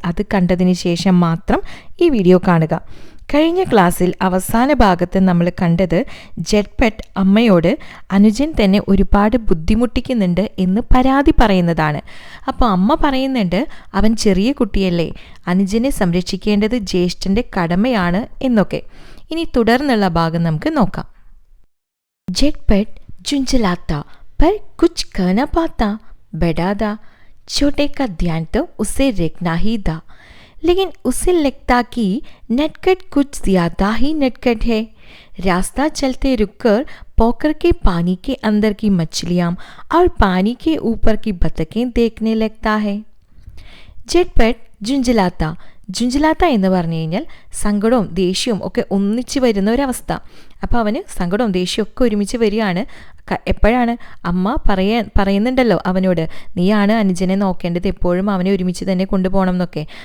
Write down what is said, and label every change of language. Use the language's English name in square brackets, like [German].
[Malayalam] അത് കണ്ടതിന് ശേഷം മാത്രം ഈ വീഡിയോ കാണുക. കഴിഞ്ഞ ക്ലാസ്സിൽ അവസാന ഭാഗത്ത് നമ്മൾ കണ്ടത് ജെറ്റ്പെട്ട് അമ്മയോട് അനുജൻ തന്നെ ഒരുപാട് ബുദ്ധിമുട്ടിക്കുന്നുണ്ട് എന്ന് പരാതി പറയുന്നതാണ്. അപ്പോൾ അമ്മ പറയുന്നുണ്ട്, അവൻ ചെറിയ കുട്ടിയല്ലേ, അനുജനെ സംരക്ഷിക്കേണ്ടത് ജ്യേഷ്ഠൻ്റെ കടമയാണ് എന്നൊക്കെ. ഇനി തുടർന്നുള്ള ഭാഗം നമുക്ക് നോക്കാം. [Hindi] ജെറ്റ്പെട്ട് झुंझलाता पर कुछ कह न पाता, बड़ा था, छोटे का ध्यान तो उसे रखना ही था, लेकिन उसे लगता कि नटखट कुछ ज्यादा ही नटखट है. रास्ता चलते रुककर पोकर के पानी के अंदर की मछलियाँ और पानी के ऊपर की बतखें देखने लगता है. [Malayalam] ജെറ്റ്പെട്ട് ജുഞ്ചലാത്ത എന്ന് പറഞ്ഞു കഴിഞ്ഞാൽ സങ്കടവും ദേഷ്യവും ഒക്കെ ഒന്നിച്ച് വരുന്ന ഒരവസ്ഥ. അപ്പോൾ അവന് സങ്കടവും ദേഷ്യവും ഒക്കെ ഒരുമിച്ച് വരികയാണ്. എപ്പോഴാണ് അമ്മ പറയുന്നുണ്ടല്ലോ അവനോട്, നീയാണ് അനുജനെ നോക്കേണ്ടത്, എപ്പോഴും അവനെ ഒരുമിച്ച് തന്നെ കൊണ്ടുപോകണം എന്നൊക്കെ.